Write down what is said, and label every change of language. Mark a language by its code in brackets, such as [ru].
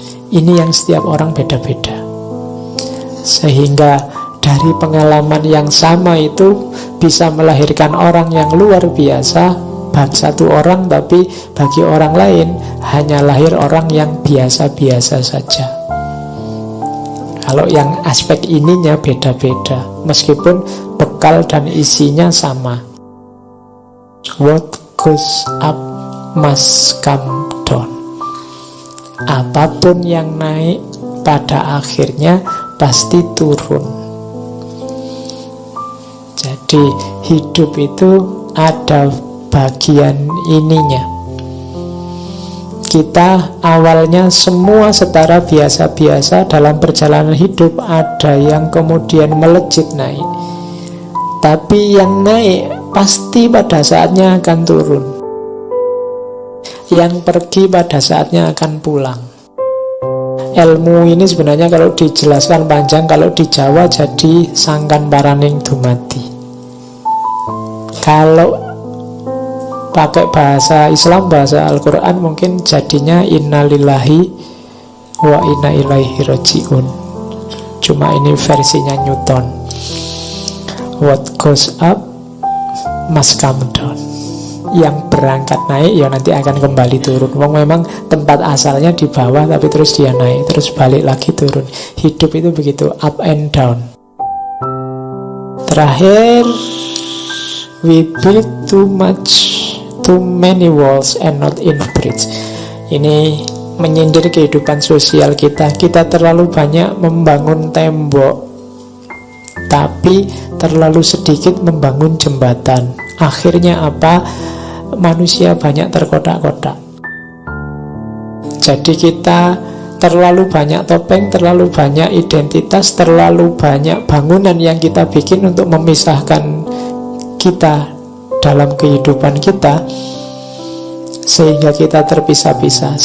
[id] Ini yang setiap orang beda-beda. Sehingga dari pengalaman yang sama itu bisa melahirkan orang yang luar biasa, satu orang, tapi bagi orang lain hanya lahir orang yang biasa-biasa saja. Kalau yang aspek ininya beda-beda, meskipun bekal dan isinya sama. [en] What goes up must come down. [id] Apapun yang naik pada akhirnya pasti turun. Jadi hidup itu ada bagian ininya. Kita awalnya semua setara biasa-biasa, dalam perjalanan hidup ada yang kemudian melejit naik. Tapi yang naik pasti pada saatnya akan turun. Yang pergi pada saatnya akan pulang. Ilmu ini sebenarnya kalau dijelaskan panjang, kalau di Jawa jadi [jv] sangkan paraning dumadi. [id] Kalau pakai bahasa Islam, bahasa Al-Quran, mungkin jadinya [ar] innalillahi wa inna ilaihi raji'un. [id] Cuma ini versinya Newton. [en] What goes up must come down. [id] Yang berangkat naik ya nanti akan kembali turun. Memang tempat asalnya di bawah, tapi terus dia naik, terus balik lagi turun. Hidup itu begitu, [en] up and down. [id] Terakhir, [en] we build too many walls and not enough bridge. [id] Ini menyindir kehidupan sosial kita. Kita terlalu banyak membangun tembok, tapi terlalu sedikit membangun jembatan. Akhirnya apa? Manusia banyak terkotak-kotak. Jadi kita terlalu banyak topeng, terlalu banyak identitas, terlalu banyak bangunan yang kita bikin untuk memisahkan kita dalam kehidupan kita, sehingga kita terpisah-pisah.